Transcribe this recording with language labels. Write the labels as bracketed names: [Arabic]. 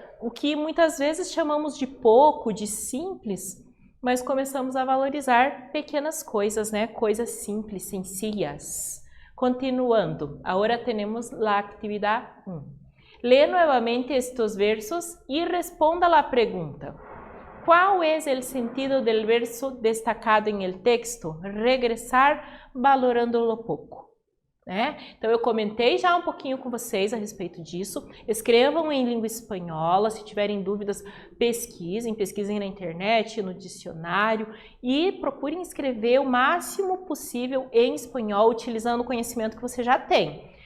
[Portuguese] o que muitas vezes chamamos de pouco, de simples, mas começamos a valorizar pequenas coisas, né? Coisas simples, sencillas. Continuando, agora temos a atividade 1. Lê novamente estes versos e responda a pergunta. [Spanish] ¿Cuál es el sentido del verso destacado en el texto? [Portuguese] Regresar valorando-lo pouco. Né? Então eu comentei já um pouquinho com vocês a respeito disso. Escrevam em língua espanhola, se tiverem dúvidas, pesquisem na internet, no dicionário e procurem escrever o máximo possível em espanhol, utilizando o conhecimento que você já tem.